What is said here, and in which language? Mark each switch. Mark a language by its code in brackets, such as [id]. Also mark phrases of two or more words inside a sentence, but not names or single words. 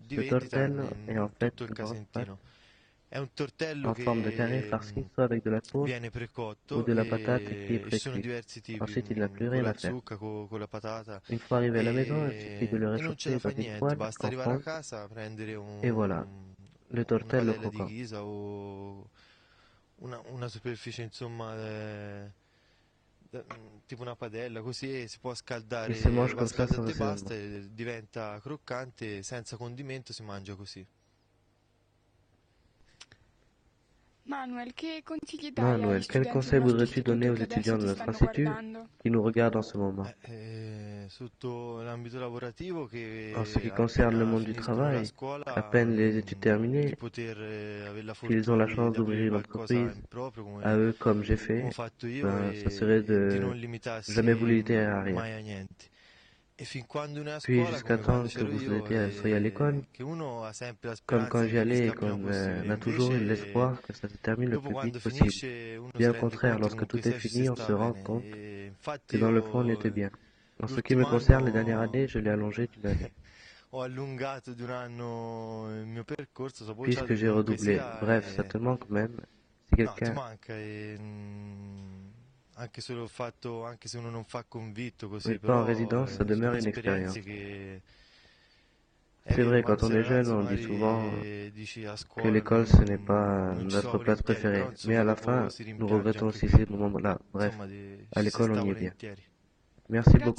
[fr] Ce tortello est en fait une grande pâte en forme de carré farci soit avec de la courge ou de la patate qui est précuite. Ensuite, il n'a plus rien à faire. Une fois arrivé à la maison, il suffit de le réchauffer dans une poêle en fonte et voilà, le tortello croquant. [it] Una superficie insomma tipo una padella, così si può scaldare, [fr] Il se mange [it] va [fr] comme ça sans [it] scaldato e [fr] assaisonnement. [it] basta, e diventa croccante, senza condimento si mangia così. Manuel, che consigli dai agli [fr] Manuel, quel [it] studenti [fr] conseil [it] del nostro [fr] voudrais-tu donner aux [it] istituto che adesso [fr] étudiants de [it] ti [fr] notre [it] stanno [fr] institut [it] guardando? [fr] qui nous regardent en ce moment? [it] Sotto l'ambito lavorativo che [fr] En ce qui concerne le monde du [it] finiscono la [fr] travail, [it] scuola, [fr] à peine les études [it] di [fr] terminées, [it] poter avere la [fr] qu'ils ont la [it] fortuna [fr] chance d'ouvrir une [it] aprire qualcosa [fr] entreprise, [it] in proprio [fr] à eux comme j'ai [it] come ho [fr] fait, [it] fatto io [fr] ben, ça [it] e [fr] serait [it] di [fr] de [it] non limitarsi [fr] jamais vous limiter à rien. [it] mai a niente. E fin quando uno è a [fr] Puis [it] scuola, [fr] jusqu'à [it] come quando [fr] temps que [it] c'ero [fr] vous [it] io, [fr] soyez à l'école, [it] che uno ha sempre la [fr] comme [it] speranza [fr] quand [it] che [fr] j'y allais, [it] finisca [fr] et [it] il prima [fr] qu'on [it] possibile. [fr] a toujours eu [it] Invece, [fr] l'espoir que ça se termine le [it] dopo [fr] plus [it] quando [fr] vite possible. [it] finisce, uno si [fr] Bien au [it] rende [fr] contraire, [it] conto [fr] lorsque [it] comunque [fr] tout est [it] se ci [fr] fini, on [it] sta [fr] se rend [it] bene. [fr] compte [it] E infatti [fr] que dans le fond, on était bien. En ce qui me concerne, les dernières années, je l'ai allongé d'une année, [it] ho allungato di un anno il mio percorso, ho bocciato [fr] puisque j'ai [it] comunque [fr] redoublé. [it] sia [fr] Bref, ça te manque même. [it] Si no, ti [fr] quelqu'un [it] manca anche se l'ho fatto, anche se uno non fa convinto così, [fr] n'est pas en [it] però [fr] résidence, ça [it] sono [fr] demeure une [it] esperienze [fr] expérience. [it] che [fr] C'est vrai, quand on est jeune, on dit souvent que l'école, ce n'est pas notre place préférée. Mais à la fin, nous regrettons aussi ces moments-là. Bref, à l'école, on y est bien. Merci beaucoup, [it] Grazie mille, Manuel. [fr] Manuel.